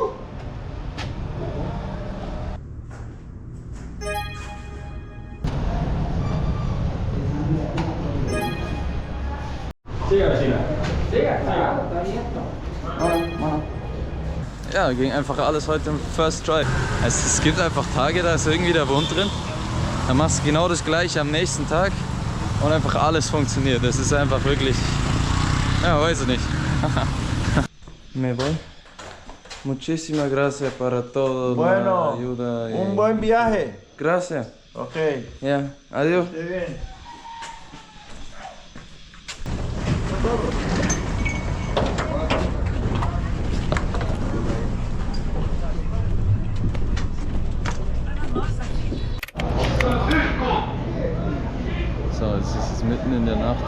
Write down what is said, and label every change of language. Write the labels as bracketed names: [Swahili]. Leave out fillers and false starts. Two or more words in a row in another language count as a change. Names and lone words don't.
[German] Ja, ging einfach alles heute im [English] First Try. [German] Es gibt einfach Tage, da ist irgendwie der Wund drin. Dann machst du genau das gleiche am nächsten Tag und einfach alles funktioniert. Das ist einfach wirklich, ja, weiß ich nicht. [Spanish] Me voy. Muchísimas gracias para todo. Bueno, ayuda. un buen viaje. Gracias. Ok. Ya, adiós. Esté bien. [German] So, es ist mitten in der Nacht.